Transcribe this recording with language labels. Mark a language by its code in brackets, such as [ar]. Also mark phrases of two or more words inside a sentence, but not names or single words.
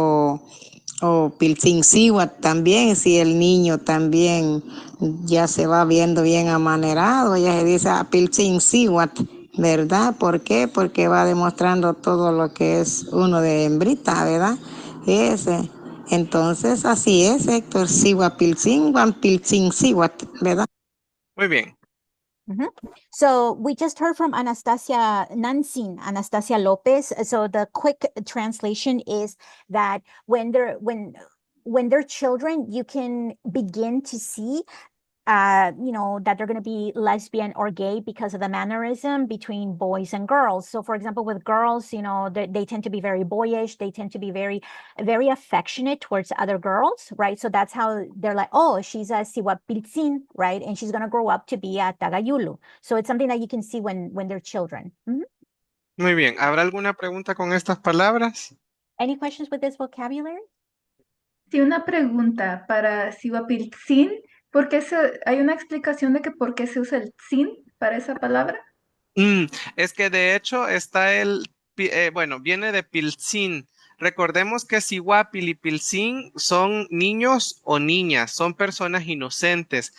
[es] O [nhe] piltzin siwat [es] también, si el niño también ya se va viendo bien amanerado, ya se dice [nhe] piltzin siwat, [es] ¿verdad? ¿Por qué? Porque va demostrando todo lo que es uno de hembrita, ¿verdad? Entonces, así es, Héctor, [nhe] siwapiltzin, piltzin siwat, [es] ¿verdad? Muy bien. [en] So we just heard from Anastasia Lopez. So the quick translation is that when they're children, you can begin to see that they're going to be lesbian or gay because of the mannerism between boys and girls. So for example, with girls, they tend to be very boyish. They tend to be very, very affectionate towards other girls, right? So that's how they're like, oh, she's a siwapiltzin, right? And she's going to grow up to be a tagayulu. So it's something that you can see when they're children. [es] Muy bien. ¿Habrá alguna pregunta con estas palabras? [en] Any questions with this vocabulary? [es] Sí, una pregunta para siwapiltzin. ¿Hay una explicación de que por qué se usa el tzin para esa palabra? Es que de hecho está viene de piltzin. Recordemos que siwapil y piltzin son niños o niñas, son personas inocentes.